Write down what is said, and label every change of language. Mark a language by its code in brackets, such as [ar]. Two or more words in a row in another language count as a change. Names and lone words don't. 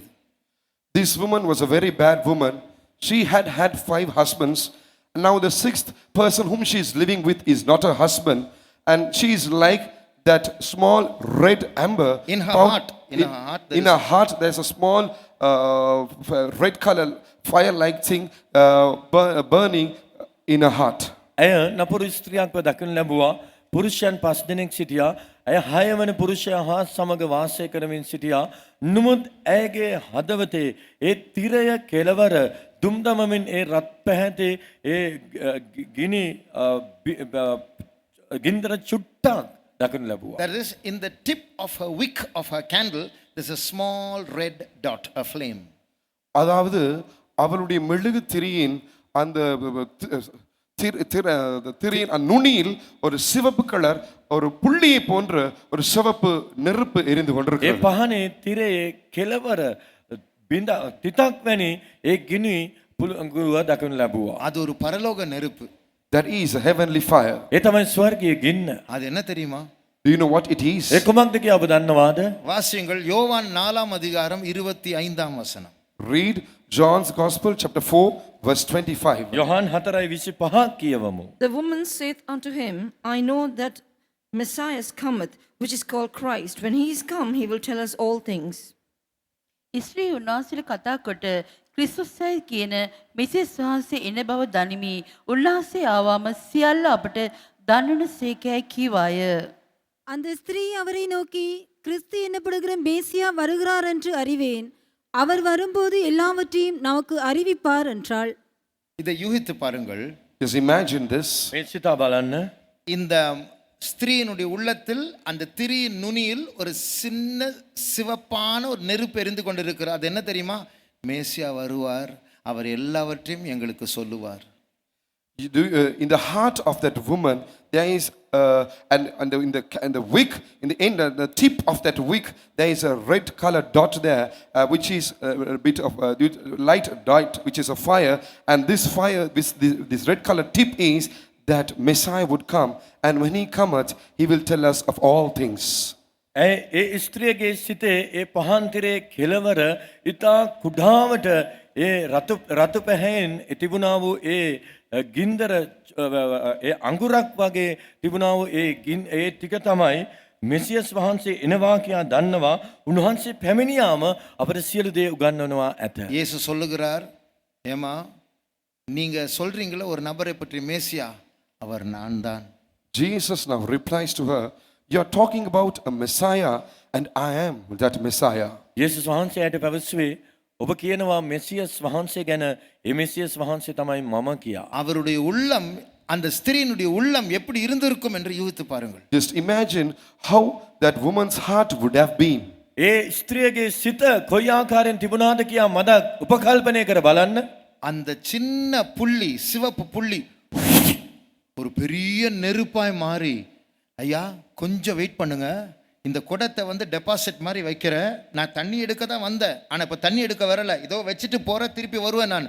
[en] This woman was a very bad woman. She had had 5 husbands. Now the 6th person whom she is living with is not her husband, and she is like that small red amber In her found- heart. In her heart there in her heart there's a small red color fire like thing burning in her heart. [si] ඇය නපුරු ස්ත්‍රියක්ව දකිනු ලැබුවා. පුරුෂයන් 5 දෙනෙක් සිටියා. ඇය 6 වන පුරුෂයා හා සමග වාසය කරමින් සිටියා. නමුත් ඇයගේ හදවතේ ඒ තිරය කෙළවර දුම් දමමින් ඒ රත් පැහැති ඒ ගිනි ගින්දර චුට්ටක් දකිනු ලැබුවා. That is, in the tip of her wick of her candle there's a small red dot, a flame. [ta] அதாவது அவளுடைய மெழுகு திரியின் அந்த திரியின் நுனியில் ஒரு சிவப்பு கலர் ஒரு புள்ளியை போன்ற ஒரு சிவப்பு நெருப்பு எரிந்து [si] ඒ [ta] கொண்டிருக்கிறது. [si] පහනේ තිරයේ කෙළවර බිඳ තිතක් වැනි ඒ ගිනි පුළඟුව දකිනු ලැබුවා. [ta] அது ஒரு பரலோக நெருப்பு. [en] That is a heavenly fire. [si] ඒ තමයි ස්වර්ගීය ගින්න. [ta] அது என்ன தெரியுமா? [en] Do you know what it is? [si] ඒ කුමක්ද කියලා ඔබ දන්නවාද? [ta] வாசியுங்கள் யோவான் 4ஆம் அதிகாரம் 25ஆம் வசனம். [en] Read John's Gospel chapter 4 verse 25. [si] යොහන් 4:25 කියවමු. [en] The woman saith unto him, I know that Messiah cometh, which is called Christ. When he is come, he will tell us all things. [si] ඉස්ත්‍රී උන්වහන්සේට කතා කොට ක්‍රිස්තුස්යි කියන මෙසේස් වහන්සේ එන බව දනිමි. උන්වහන්සේ ආවාම සියල්ල අපට දන්වන සේකයි කීවාය. [ta] அந்த ஸ்திரீ அவரை நோக்கி, கிறிஸ்து என்னப்படுகிற மேசியா வருகிறார் என்று அறிவேன். அவர் வரும்போது எல்லாவற்றையும் நமக்கு அறிவிப்பார் என்றாள். இதை யூகித்து பாருங்கள். [en] Just imagine this. [si] මේ සිතා බලන්න. [ta] இந்த ஸ்திரீயினுடைய உள்ளத்தில் அந்த திரியின் நுனியில் ஒரு சின்ன சிவப்பான ஒரு நெருப்பு எரிந்து கொண்டிருக்கிறது. அது என்ன தெரியுமா? மேசியா வருவார், அவர் எல்லாவற்றையும் எங்களுக்கு சொல்லுவார். [en] In the heart of that woman there is in the wick, in the end, the tip of that wick, there is a red color dot there, which is a bit of light dot, which is a fire, and this fire, this red color tip is that Messiah would come, and when he cometh, he will tell us of all things. [si] ඒ ස්ත්‍රියගේ සිතේ ඒ පහන් තිරේ කෙළවර ඉතා කුඩාවට ඒ රතු පැහැයෙන් තිබුණා වූ ඒ ගින්දර ඒ අඟුරක් වගේ තිබුණා වූ ඒ ටික තමයි මෙසියස් වහන්සේ එනවා කියා දන්නවා. උන්වහන්සේ පැමිණියාම අපට සියලු දේ උගන්වනවා ඇත. [ta] இயேசு சொல்லுகிறார், ஏமா நீங்க சொல்றீங்களே ஒரு நபரை பற்றி மேசியா, அவர் நான் தான். [en] Jesus now replies to her, you are talking about a Messiah, and I am that Messiah. [si] යේසුස් වහන්සේට පැවසුවේ, ඔබ කියනවා මෙසියස් වහන්සේ ගැන, ඒ මෙසියස් වහන්සේ තමයි මම කියා. [ta] அவருடைய உள்ளம், அந்த ஸ்திரீனுடைய உள்ளம் எப்படி இருந்திருக்கும் என்று யூகித்து பாருங்கள். [en] Just imagine how that woman's heart would have been. [si] ඒ ස්ත්‍රියගේ සිත කොයි ආකාරයෙන් තිබුණාද කියා මදක් උපකල්පනය කර බලන්න. [ta] அந்த சின்ன புள்ளி, சிவப்பு புள்ளி ஒரு பெரிய நெருப்பாய் மாறி, ஐயா கொஞ்சம் வெயிட் பண்ணுங்க, இந்த குடத்தை வந்து டெபாசிட் மாதிரி வைக்கிறேன், நான் தண்ணி எடுக்க தான் வந்தேன், ஆனால் இப்போ தண்ணி எடுக்க வரல, இதோ வச்சுட்டு போகிறேன், திருப்பி வருவேன் நான்.